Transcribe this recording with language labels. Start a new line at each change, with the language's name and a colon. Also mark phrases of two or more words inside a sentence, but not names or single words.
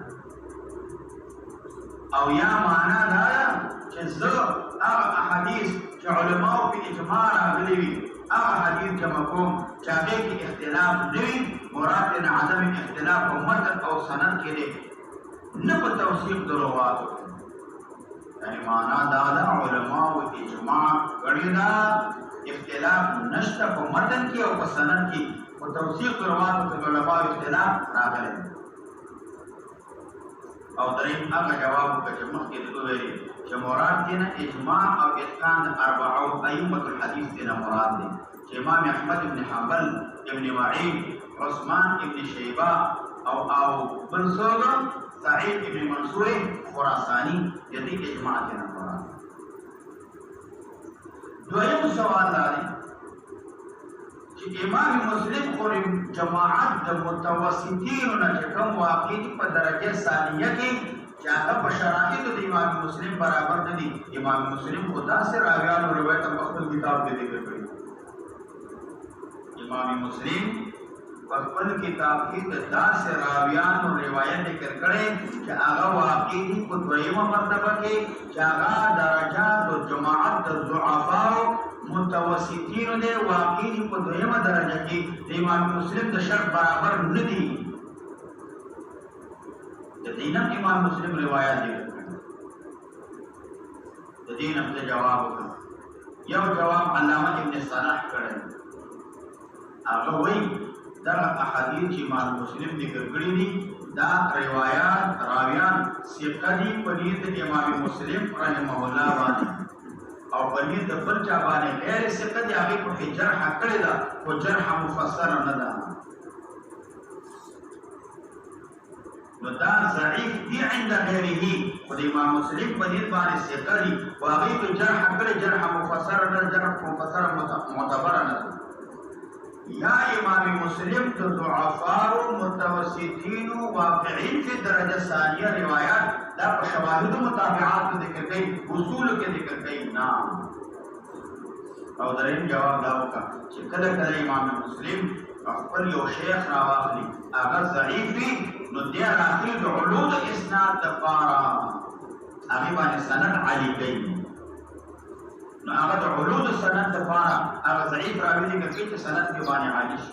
Pashto: او یا معنا دا چې زه هغه احادیث چې علماء په اجماع راغلي وي هغه حدیث جمع کوم چې هغه کې اختلاف نه وي مراد نه عدم اختلاف او متن او سند کې دی نه په توثیق دروازه یعنی معنا دا علماء او اجماع غړي دا اختلاف نشته په متن کې او په سند کې په توثیق دروازه کې علماء اختلاف راغلي او دریم هغه جواب چې مخکې ویلي چې مراد دینه اجماع او اتقان
Arabic: اربعه ائمه الحديث
Pashto: دینه مراد دي چې امام احمد بن حنبل ابن معين عثمان ابن شيبه او بن سوده سعيد ابن منصور خراساني دې اجماع دینه مراد دویم سوال دی چې امام مسلم خو جماعت د متوسطین نه کوم واقع په درجه ثانیه کې چې هغه په شرایطو د امام مسلم برابر نه دي امام مسلم خدا سے راویان او روایت په خپل کتاب کې ذکر کړی امام مسلم خپل کتاب کې د داسې راویانو روایت ذکر کړي چې هغه واقعي دي په دویمه مرتبه کې چې هغه درجات او جماعت د ضعفاء متوسطینو دي، واقعي دي په دویمه درجه کې د امام مسلم د شرط برابر نه دي. د دینم امام مسلم روایت ذکر کړي. د دینم ته جواب وکړه. یو جواب علامه ابن صلاح کړی، هغه وایي دا احادیث چې امام مسلم ذکر کړي دي دا روایات راویان ثقه دي په نیت د امام مسلم
Arabic: رحمه الله
Pashto: باندې، او په نیت د بل چا باندې غیر ثقه دي، هغه په جرح کړی دا او جرح مفسر نه ده، نو دا ضعیف دي
Arabic: عند غیره.
Pashto: خو د امام مسلم په نیت باندې ثقه دي او هغه په جرح کړی، جرح مفسر نه، جرح مفسر معتبر نه ده. یا امام مسلم تو
Arabic: ضعفاء متوسطین واقعین فی درجه ثانیه
Pashto: روایات دا په شواهد متابعات ذکر کوي، اصول کې ذکر کوي نه. او دریم جواب دا وکړه چې کله کله امام مسلم خپل یو شیخ راواخلي هغه ضعیف وي، نو دی راخلي د علوم اسناد دپاره هغې باندې سند عالي کوي، نو هغه د علوم سند دپاره هغه ضعیف راوي ذکر کوي چې سند کې باندې عالي شي.